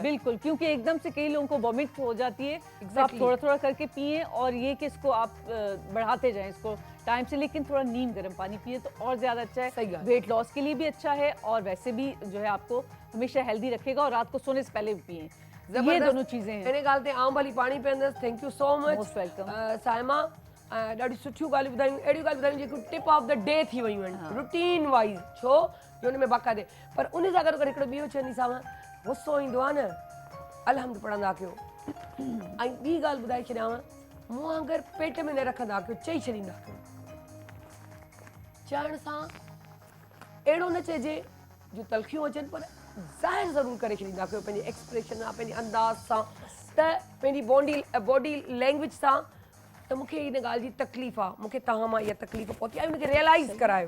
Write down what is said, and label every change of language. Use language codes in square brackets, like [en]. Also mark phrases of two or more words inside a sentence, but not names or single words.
[hi] बिल्कुल, क्योंकि एकदम से कई लोगों को वॉमिट हो जाती है, तो आप [en] Exactly. [hi] थोड़ा थोड़ा करके पिए, और ये कि इसको आप बढ़ाते जाएं इसको टाइम से, लेकिन थोड़ा नीम गर्म पानी पिए तो और ज्यादा अच्छा सही है, बात। [en] weight loss [hi] के लिए भी अच्छा है, और वैसे भी जो है आपको हमेशा हेल्दी रखेगा, और रात को सोने से पहले भी पिए, ये ज़बरदस्त। दोनों चीजें हैं। [sd] इन ॻाल्हि ते आउं भली पाणी पीअंदसि। [en] thank you so much Most welcome. [sd] साइमा। ॾाढी सुठियूं ॻाल्हियूं ॿुधायूं, अहिड़ियूं ॻाल्हियूं ॿुधायूं जेकियूं [en] tip of the day [sd] थी वियूं आहिनि, [en] routine wise, [sd] छो जो हुन में बाक़ाइदे। पर उन सां गॾु हिकिड़ो ॿियो चवंदीसांव, गुस्सो ईंदो आहे न, अलहम्द पढ़ंदा कयो। ऐं ॿी ॻाल्हि ॿुधाए छॾियांव, मुंहुं अगरि पेट में न रखंदा कयो, चई छॾींदा कयो। चवण सां अहिड़ो न चइजे जो तलखियूं अचनि, पर ज़ाहिर ज़रूरु करे छॾींदा कयो पंहिंजे एक्सप्रेशन सां, पंहिंजे अंदाज़ सां, त पंहिंजी [en] body language [sd] सां, त मूंखे इन ॻाल्हि जी तकलीफ़ आहे, मूंखे तव्हां मां इहा तकलीफ़ पहुती आहे, उनखे रियलाइज़ करायो।